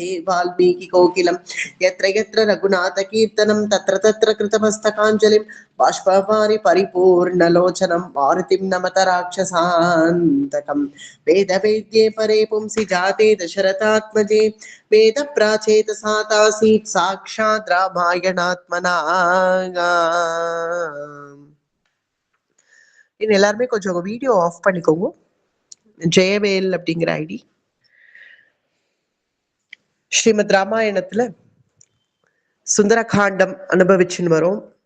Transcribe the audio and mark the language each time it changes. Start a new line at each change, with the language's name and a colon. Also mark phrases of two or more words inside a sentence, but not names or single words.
Sanskrit: वाल्मीकिकोकिलं यत्र यत्र रघुनाथकीर्तनं तत्र तत्र कृतमस्तकाञ्जलिं बाष्पवारि परिपूर्णलोचनं मारुतिं नमत राक्षसान्तकं वेदवेद्ये परे पुंसि जाते दशरथात्मजे वेदप्राचेतसा तासीत् साक्षात् रामायणात्मना
Tamil: எல்லாருமே கொஞ்சம் வீடியோ ஆஃப் பண்ணிக்கோங்க. ஜெயவேல் அப்படிங்கிற ஐடி. ஸ்ரீமத் ராமாயணத்துல சுந்தரகாண்டம் அனுபவிச்சுன்னு வரும்.